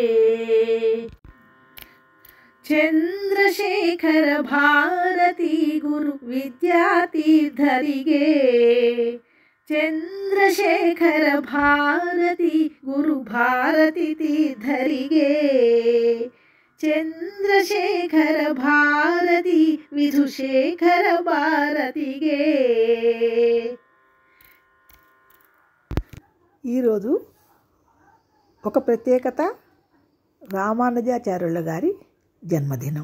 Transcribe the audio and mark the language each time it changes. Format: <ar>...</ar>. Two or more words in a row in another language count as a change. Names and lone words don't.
<kn>ಚಂದ್ರಶೇಖರ ಭಾರತಿ ಗುರು ವಿದ್ಯಾತೀರ್ಥರಿಗೆ. ಚಂದ್ರಶೇಖರ ಭಾರತಿ ಗುರು ಭಾರತಿ ತೀರ್ಥರಿಗೆ. చంద్రశేఖర భారతి విధుశేఖర భారతిగే.</kn> <te>ఈరోజు ఒక ప్రత్యేకత, రామానుజాచార్యుల గారి జన్మదినం.</te>